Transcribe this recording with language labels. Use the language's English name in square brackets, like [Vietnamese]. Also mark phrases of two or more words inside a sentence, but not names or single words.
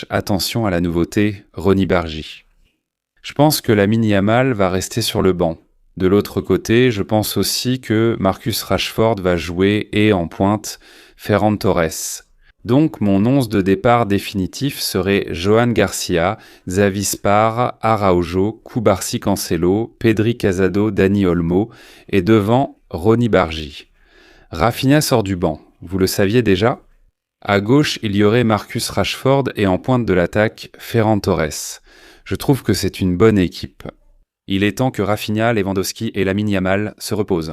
[French] Attention à la nouveauté, Ronny Bargy. Je pense que Lamine Yamal va rester sur le banc. De l'autre côté, je pense aussi que Marcus Rashford va jouer et en pointe Ferran Torres. Donc mon 11 de départ définitif serait Joan Garcia, Xavi Spar, Araujo, Cubarsí Cancelo, Pedri Casado, Dani Olmo et devant Ronny Bargy. Rafinha sort du banc, vous le saviez déjà ? À gauche, il y aurait Marcus Rashford et en pointe de l'attaque, Ferran Torres. Je trouve que c'est une bonne équipe. Il est temps que Rafinha, Lewandowski et Lamine Yamal se reposent.